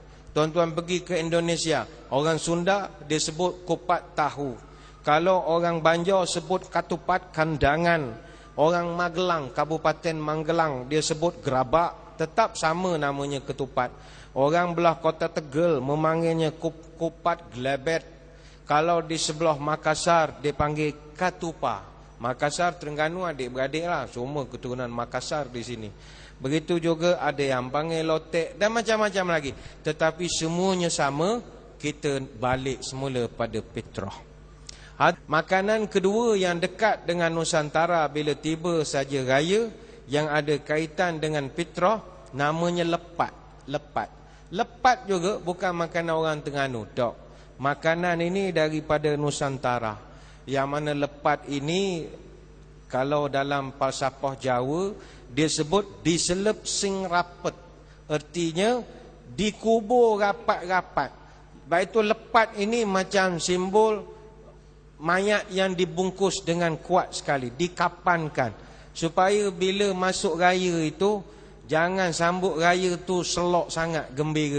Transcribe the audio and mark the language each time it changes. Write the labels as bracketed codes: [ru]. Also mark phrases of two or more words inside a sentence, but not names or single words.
[ms] Tuan-tuan pergi ke Indonesia, orang Sunda dia sebut kupat tahu. Kalau orang Banjar sebut ketupat kandangan. Orang Magelang, Kabupaten Magelang, dia sebut gerabak, tetap sama namanya ketupat. Orang belah Kota Tegal memanggilnya kupat gelebet. Kalau di sebelah Makassar, dia panggil katupa. Makassar, Terengganu adik-beradik lah, semua keturunan Makassar di sini. Begitu juga ada yang panggil lotek dan macam-macam lagi. Tetapi semuanya sama, kita balik semula pada fitrah. Makanan kedua yang dekat dengan Nusantara bila tiba saja raya, yang ada kaitan dengan fitrah, namanya lepat. Lepat juga bukan makanan orang Terengganu, tak. Makanan ini daripada Nusantara. Yang mana lepat ini Kalau dalam falsafah Jawa, dia sebut [jv] diselep sing rapet. [ms] Artinya dikubur rapat-rapat. Baik itu lepat ini macam simbol mayat yang dibungkus dengan kuat sekali, dikapankan, supaya bila masuk raya itu jangan sambut raya tu selok sangat gembiranya.